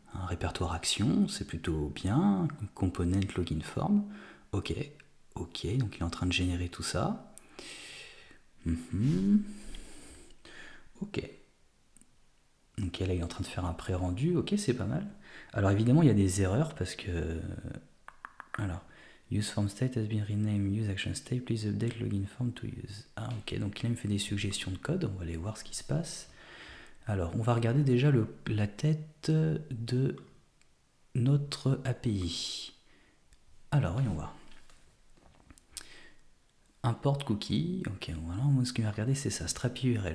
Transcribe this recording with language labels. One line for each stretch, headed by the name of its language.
French: Un répertoire action, c'est plutôt bien. Component login form, ok, donc il est en train de générer tout ça. Ok, là il est en train de faire un pré-rendu, ok, c'est pas mal. Alors évidemment il y a des erreurs parce que...
English: Alors, use form state has been renamed use action state, please update login form to use.
French: Ah ok, donc là il me fait des suggestions de code, on va aller voir ce qui se passe. Alors, on va regarder déjà la tête de notre API. Alors, voyons voir. Import cookie. Ok, voilà, moi ce qu'il va regarder c'est ça, Strapi URL.